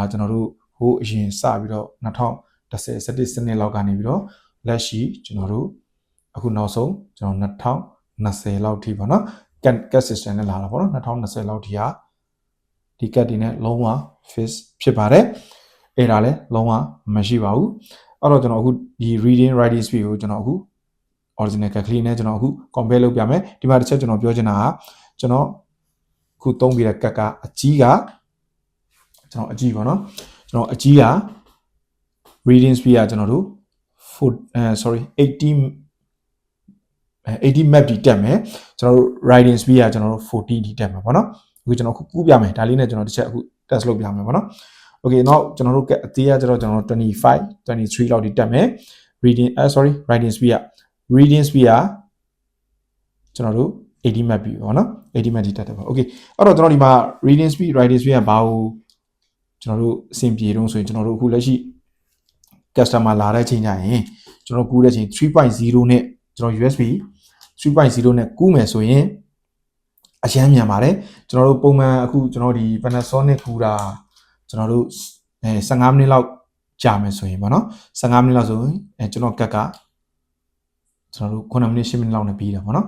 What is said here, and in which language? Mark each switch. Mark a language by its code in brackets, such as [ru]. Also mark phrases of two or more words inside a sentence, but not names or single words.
[my] ကျွန်တော်တို့ဟိုအရင်စပြီးတော့2010 17စနစ်လောက်ကနေပြီးတော့လက်ရှိကျွန်တော်တို့အခုနောက်ဆုံးကျွန် တော်2020လောက်ထိပေါ့နော်ကတ် system နဲ့လာတာပေါ့နော်2020လောက်ထိဟာဒီကတ်တွေနဲ့လုံးဝ fix ဖြစ်ပါတယ်အဲ့ဒါလည်းလုံးဝမရှိပါဘူးအဲ့တော့ကျွန်တော်အခုဒီ [en] reading writing speed [my] ကိုကျွန်တော်အခု [en] original cat [my] ကလေးနဲ့ကျွန်တော်အခု compare လုပ်ပြမယ်ဒီမှာတစ်ချက်ကျွန်တော်ပြောချင်တာကကျွန်တော်အခုသုံးပြီးတဲ့ကတ်ကအကြီးကကျွန်တော်အကြီးပေါ့နော်ကျွန်တော်အကြီးက [en] reading speed [my] ကကျွန်တော်တို့ 80 map ဒီတက်မယ်ကျွန်တော်တို့ [en] writing speed [my] ကကျွန်တော်တို့40ဒီတက်မှာပေါ့နော်အခုကျွန်တော်ခုကူးပြမယ်ဒါလေးနဲ့ကျွန်တော်တစ်ချက်အခု test လုပ်ပြမယ်ပေါ့နော် okay နောက်ကျွန်တော်တို့အသေးကကျွန်တော်25 23လောက်ဒီတက်မယ် [en] writing speed [my] က [en] reading speed [my] ကကျွန်တော်တို့80 map ပြီပေါ့နော်80 map ဒီတက်တယ်ပေါ့ okay အဲ့တော့ကျွန်တော်ဒီမှာ [en] reading speed writing speed [my] ကဘာကိုကျွန်တော်တို့အဆင်ပြေတော့ဆိုရင်ကျွန်တော်တို့ အခုလက်ရှိ customer လာတဲ့ချိန်ကျရင်ကျွန်တော်ကူးတဲ့ချိန် 3.0 နဲ့ကျွန်တော် USB 3.0 နဲ့ကူးမယ်ဆိုရင်အရမ်းမြန်ပါတယ်ကျွန်တော်တို့ပုံမှန်အခုကျွန်တော်ဒီ Panasonic ကူးတာကျွန်တော်တို့15မိနစ်လောက်ကြာမယ်ဆိုရင်ပေါ့နော်15မိနစ်လောက်ဆိုရင်ကျွန်တော်ကတ်ကကျွန်တော်တို့9မိနစ်10မိနစ်လောက်နဲ့ပြီးတယ်ပေါ့နော်